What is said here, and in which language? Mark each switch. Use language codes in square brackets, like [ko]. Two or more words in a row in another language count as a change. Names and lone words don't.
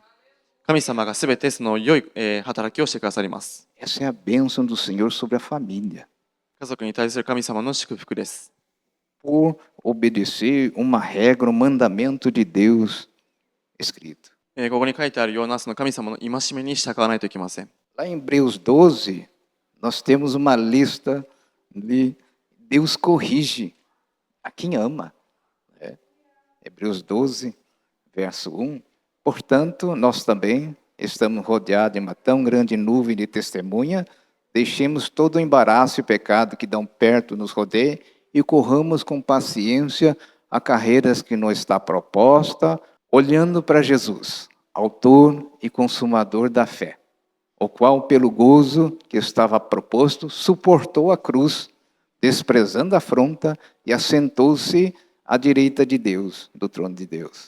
[ja] 神様がすべて良い、働きをしてくださります。 [pt] Essa é a bênção do Senhor sobre a família. [ja] 家族に対する神様の祝福です。 [pt] Por obedecer uma regra, um mandamento de Deus escrito. [ja] ここに書いてあるような神様の戒めに従わないといけません。 [pt] Lá em Hebreus 12, nós temos uma lista de Deus corrige a quem ama. Hebreus 12, verso 1. Portanto, nós também estamos rodeados de uma tão grande nuvem de testemunha, deixemos todo o embaraço e pecado que dão perto nos rodeia e corramos com paciência a carreira que nos está proposta, olhando para Jesus, autor e consumador da fé, o qual, pelo gozo que estava proposto, suportou a cruz, desprezando a afronta, e assentou-se à direita de Deus, do trono de Deus.